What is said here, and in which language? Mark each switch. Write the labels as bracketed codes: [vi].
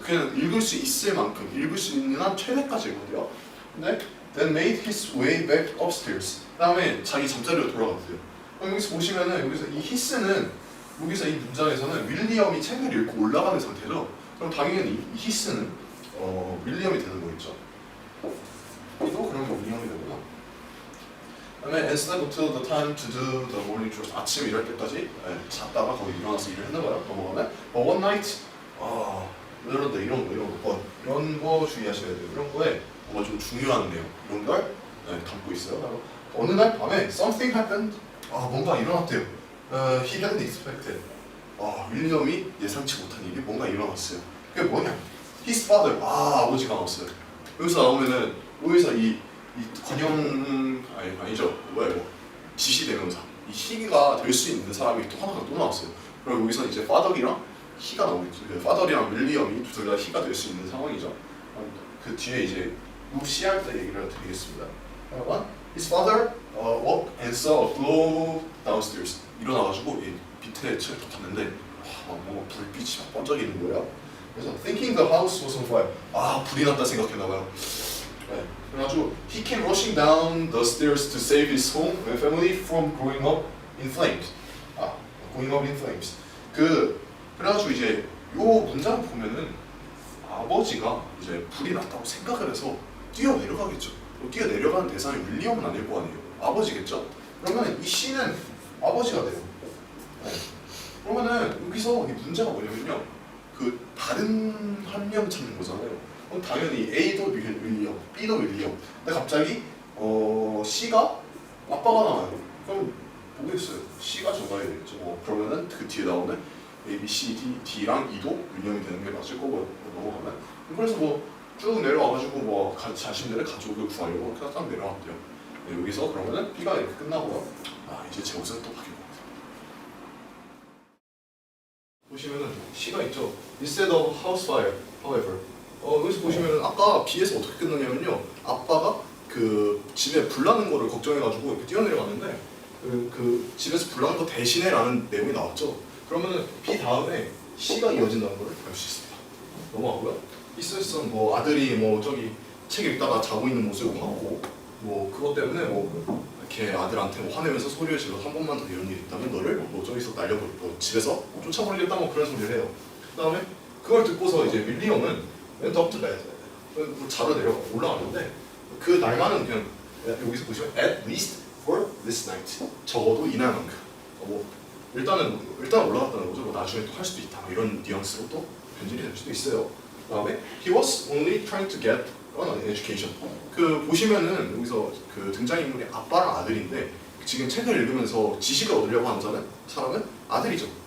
[ko] 그냥 읽을 수 있을 만큼 읽을 수 있는 한 최대까지 읽었대요. 근데 [en] then made his way back upstairs. [ko] 그다음에 자기 잠자리로 돌아갔대요. 그럼 여기서 보시면은 여기서 이 히스는 여기서 이 문장에서는 윌리엄이 책을 읽고 올라가는 상태죠. 그럼 당연히 이 히스는 윌리엄이 되는 거겠죠. 이도 그러면 윌리엄이 되구나. 그다음에 [en] and slept until the time to do the morning chores. [ko] 아침 일할 때까지 잤다가 거기 일어나서 일을 했나 봐요. 넘어가면 [en] one night [ko] 이런 거 주의하셔야 돼요. 이런 거에 뭔가 좀 중요한 내용 이런 걸 담고 있어요. 어느 날 밤에 [en] something happened. [ko] 뭔가 일어났대요. [en] He hadn't expected. [ko] 윌리엄이 예상치 못한 일이 뭔가 일어났어요. 그게 뭐냐? [en] His father. [ko] 아버지가 나왔어요. 여기서 나오면은 여기서 이 관용 아니죠. 지시대명사. 이 he가 될 수 있는 사람이 또 하나가 또 나왔어요. 그럼 여기서 이제 father이랑 he가 나오겠죠. father이랑 윌리엄이 둘 다 he가 될 수 있는 상황이죠. 그 뒤에 이제 무시할 때 얘기를 드리겠습니다. [en] His father woke and saw a glow downstairs. [ko] 일어나가지고 밑에 층을 딱 봤는데 뭔가 불빛이 막 번쩍이는 거예요. 그래서 [en] thinking the house was on fire. [ko] 불이 났다 생각했나봐요. 그래가지고 [en] he came rushing down the stairs to save his home and family from going up in flames. going up in flames. [ko] 그래가지고 이제 요 문장 보면은 아버지가 이제 불이 났다고 생각을 해서 뛰어 내려가겠죠. 뛰어 내려가는 대상이 윌리엄은 아닐 거 아니에요. 아버지겠죠. 그러면 이 C는 아버지가 돼요. 그러면은 여기서 이 문제가 뭐냐면요. 그 다른 한 명 찾는 거잖아요. 그럼 당연히 A도 윌리엄, B도 윌리엄. 근데 갑자기 C가 아빠가 나와요. 그럼 모르겠어요. C가 정답이 되겠죠. 그러면은 그 뒤에 나오는 A, B, C, D, D랑 E도 윌리엄이 되는 게 맞을 거고요. 넘어가면. 그래서 쭉 내려와가지고 자신들의 가족을 구하려고 그냥 딱 내려왔대요. 네, 여기서 그러면은 B가 이렇게 끝나고요. 이제 제 옷은 또 바뀌고. 보시면은 C가 있죠. [en] Instead of house fire, however. [ko] 여기서 보시면은 아까 B에서 어떻게 끝나냐면요. 아빠가 그 집에 불 나는 거를 걱정해가지고 이렇게 뛰어내려갔는데 그 집에서 불 나는 거 대신에라는 내용이 나왔죠. 그러면은 B 다음에 C가 이어진다는 걸 알 수 있습니다. 넘어가고요. 있었던 아들이 저기 책 읽다가 자고 있는 모습을 봤고 그것 때문에 이렇게 아들한테 화내면서 소리를 질러 한 번만 더 이런 일이 있다면 너를 저기서 날려버리고 집에서 쫓아버리겠다 그런 소리를 해요. 그 다음에 그걸 듣고서 이제 윌리엄은 [en] went up to bed [ko] 자러 올라가는데 그 날만은 그냥 여기서 보시면 [en] at least for this night [ko] 적어도 이날만큼 일단 올라갔다는 거죠. 나중에 또 할 수도 있다 이런 뉘앙스로 또 변질이 될 수도 있어요. 그 다음에 [en] he was only trying to get an education. [ko] 보시면은 여기서 그 등장인물이 아빠랑 아들인데 지금 책을 읽으면서 지식을 얻으려고 하는 사람은 아들이죠.